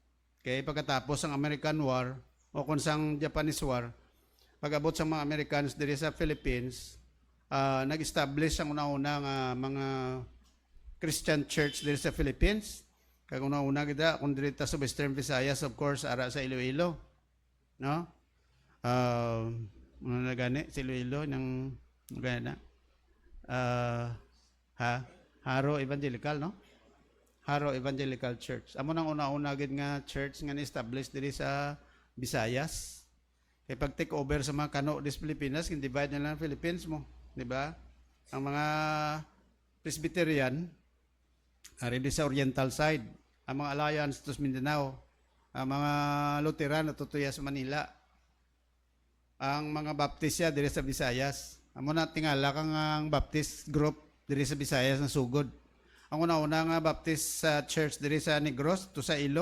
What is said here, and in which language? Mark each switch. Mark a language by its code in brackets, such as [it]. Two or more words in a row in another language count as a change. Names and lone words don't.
[hil] Okay, pagkatapos ang [en] American War [hil] o kung sang [en] Japanese War, [hil] pag-abot sa mga Americans dire sa Philippines, nag-establish ang una-una nga mga [en] Christian church [hil] dire sa Philippines. Kag una-una kita kung diri ta sa Western Visayas, [en] of course, [hil] ara sa Iloilo, no? Ano na gani sa Iloilo ng gana. Haro Evangelical, no? Haro Evangelical Church. Amo nang una-una gid nga church nga ni-establish diri sa Visayas. Kay pag [en] take over [hil] sa mga kano des Pilipinas, divide na lang ang Philippines mo, di ba? Ang mga Presbyterian ari di sa [en] Oriental side, [hil] ang mga Alliance to Mindanao, ang mga Lutheran natutuya sa Manila, ang mga Baptist diri sa Visayas. Amo na tingala kang ang [en] Baptist group [hil] diri sa Visayas na sugod. Ang una-una nga [en] Baptist church [hil] diri sa Negros to sa Ilog.